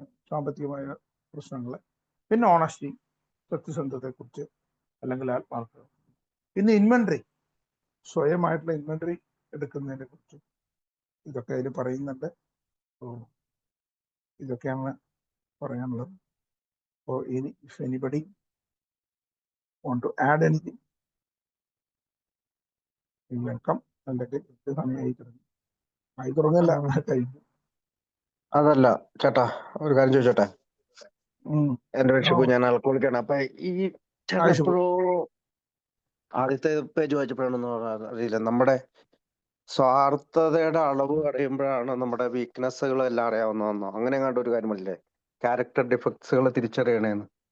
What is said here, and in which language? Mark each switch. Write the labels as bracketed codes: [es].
[ml] സാമ്പത്തികമായ പ്രശ്നങ്ങൾ. പിന്നെ ഓണസ്റ്റി, സത്യസന്ധതയെക്കുറിച്ച് അല്ലെങ്കിൽ ആത്മാർത്ഥത. പിന്നെ ഇൻവെന്ററി, സ്വയമായിട്ടുള്ള ഇൻവെന്ററി എടുക്കുന്നതിനെ കുറിച്ച് ഇതൊക്കെ അതിൽ പറയുന്നുണ്ട്. ഇതൊക്കെയാണ് പറയാനുള്ളത്. [en] അപ്പോൾ if anybody want to add anything, you welcome. [ml] അല്ലെങ്കിൽ സമയമായി തുടങ്ങില്ല, കഴിഞ്ഞു. അതല്ല ചേട്ടാ, ഒരു കാര്യം ചോദിച്ചോട്ടെ. എന്റെ രക്ഷപ്പോ ഞാൻ ആൾക്കോളിക്കാണ്. അപ്പൊ ഈ ചേട്ടാ എപ്പോഴോ ആദ്യത്തെ പേജ് വായിച്ചപ്പോഴാണെന്ന് അറിയില്ല. നമ്മുടെ സ്വാർത്ഥതയുടെ അളവ് അറിയുമ്പോഴാണ് നമ്മുടെ വീക്ക്നെസ്സുകൾ എല്ലാം അറിയാവുന്നതെന്നോ അങ്ങനെ കണ്ട ഒരു കാര്യമല്ലേ ക്യാരക്ടർ ഡിഫക്ട്സുകൾ തിരിച്ചറിയണേന്ന്.